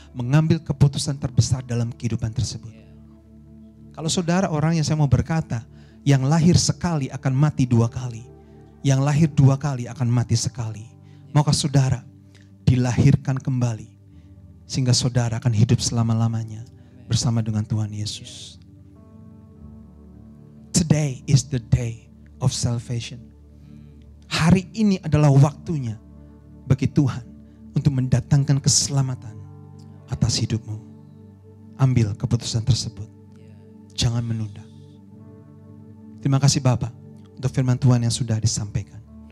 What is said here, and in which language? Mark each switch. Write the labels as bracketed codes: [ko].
[id] Mengambil keputusan terbesar dalam kehidupan tersebut. Kalau saudara orang yang saya mau berkata, yang lahir sekali akan mati 2 kali. Yang lahir 2 kali akan mati sekali. Maukah saudara dilahirkan kembali. Sehingga saudara akan hidup selama-lamanya bersama dengan Tuhan Yesus. [en] Today is the day of salvation. [id] Hari ini adalah waktunya bagi Tuhan untuk mendatangkan keselamatan atas hidupmu. Ambil keputusan tersebut. Jangan menunda. Terima kasih Bapa untuk firman Tuhan yang sudah disampaikan.